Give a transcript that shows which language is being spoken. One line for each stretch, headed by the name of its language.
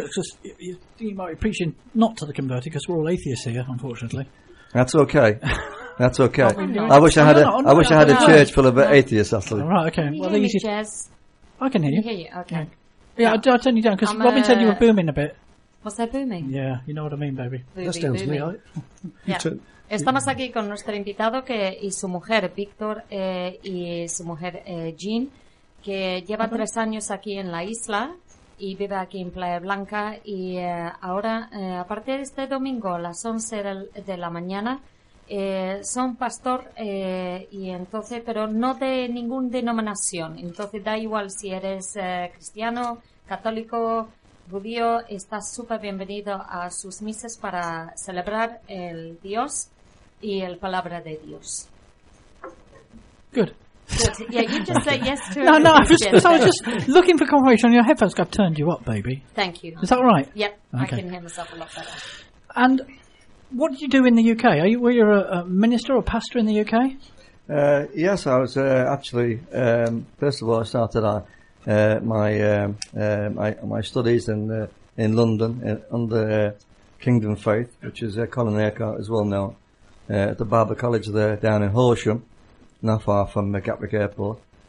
English: Right, okay, you might be preaching not to the converted, because we're all atheists here, unfortunately. That's okay. That's okay. I wish I had a church full of atheists, actually. All right, okay. Can you hear me, Jez? I can hear you. Can you hear you? Okay. Yeah, I'll turn you down, because Robin said you were booming a bit. Was that booming? Yeah, you know what I mean, baby. That sounds me, right? Yeah.
Spanish: Estamos aquí con nuestro invitado y su mujer, Víctor, y su mujer, Jean. Que lleva 3 años aquí en la isla y vive aquí en Playa Blanca y ahora, a partir de este domingo, a las 11 de la mañana, son pastor y entonces, pero no de ninguna denominación, entonces da igual si eres cristiano, católico, judío, estás súper bienvenido a sus misas para celebrar el Dios y el Palabra de Dios.
English: Good. Yeah, you just say yes to it. No, I was just looking for confirmation on your headphones. I've turned you up, baby. Thank you. Is that right? Yep, okay. I can hear myself a lot better. And What did you do in the UK? Are you, were you a minister or pastor in the UK? Yes, I was actually, first of all, I started my studies in London under Kingdom Faith, which is Colin Urquhart is well known, at the Barber College there down in Horsham, not far from Gatwick Airport.